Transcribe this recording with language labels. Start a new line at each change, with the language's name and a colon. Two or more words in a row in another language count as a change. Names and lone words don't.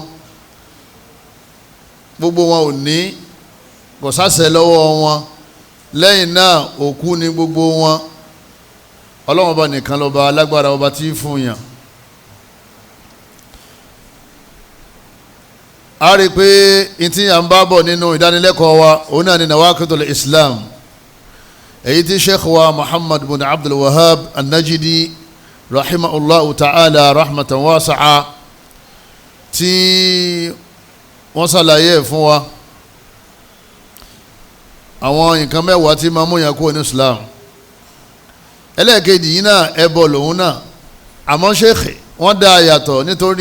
Yoruba: wọn ò ní kò sáṣẹ lọ́wọ́ wọn lẹ́yìn náà òkú ni gbogbo wọn ọlọ́run ọba nìkan lọ́ba alágbára ọba tí ń fún yàn. a rí i pé ìtì à ń bá bọ̀ nínú ìdánilẹ́kọ̀ọ́ wa òun náà ni
Arabic: نواقض الإسلام
Yoruba: èyí tí Sheikh wa Muhammad bin Abdul Wahhab An-Najdi
Arabic: رحمه الله تعالى رحمة واسعة
Yoruba: tí wọ́n ṣàlàyé fún wa àwọn nǹkan mẹ́wàá tí máa mú yàn kúrò ní Islam ẹlẹ́ẹ̀kejì yìí náà ẹbọ lòun náà àmọ́ Sheikh wọ́n dá yàtọ̀ nítorí